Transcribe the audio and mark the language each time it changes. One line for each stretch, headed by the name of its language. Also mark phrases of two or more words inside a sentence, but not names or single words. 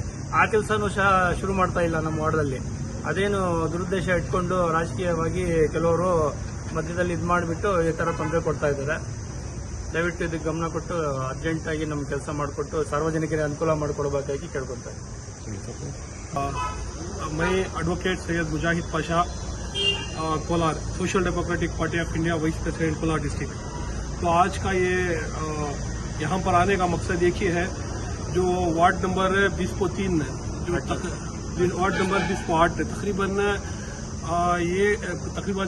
Kannada: ಆ ಕೆಲಸನೂ ಸಹ ಶುರು ಮಾಡ್ತಾ ಇಲ್ಲ ನಮ್ಮ ವಾರ್ಡಲ್ಲಿ. ಅದೇನು ದುರುದ್ದೇಶ ಇಟ್ಕೊಂಡು ರಾಜಕೀಯವಾಗಿ ಕೆಲವರು ಮಧ್ಯದಲ್ಲಿ ಇದು ಮಾಡಿಬಿಟ್ಟು ಈ ಥರ ತೊಂದರೆ ಕೊಡ್ತಾ ಇದ್ದಾರೆ. ದಯವಿಟ್ಟು ಇದಕ್ಕೆ ಗಮನ ಕೊಟ್ಟು ಅರ್ಜೆಂಟಾಗಿ ನಮ್ಮ ಕೆಲಸ ಮಾಡಿಕೊಟ್ಟು ಸಾರ್ವಜನಿಕರಿಗೆ ಅನುಕೂಲ ಮಾಡಿಕೊಡಬೇಕಾಗಿ ಕೇಳ್ಕೊತಾ ಇದ್ದೀನಿ.
Hindi: मैं एडवोकेट सैयद मुजाहिद पाशा, कोलार, सोशल डेमोक्रेटिक पार्टी ऑफ इंडिया,
English: Vice President Kolar District.
Hindi: तो आज का ये यहाँ पर आने का मकसद एक ही है, जो
English: ward number
Hindi: 20-3 जो
English: ward number
Hindi: 20-8 तकरीबन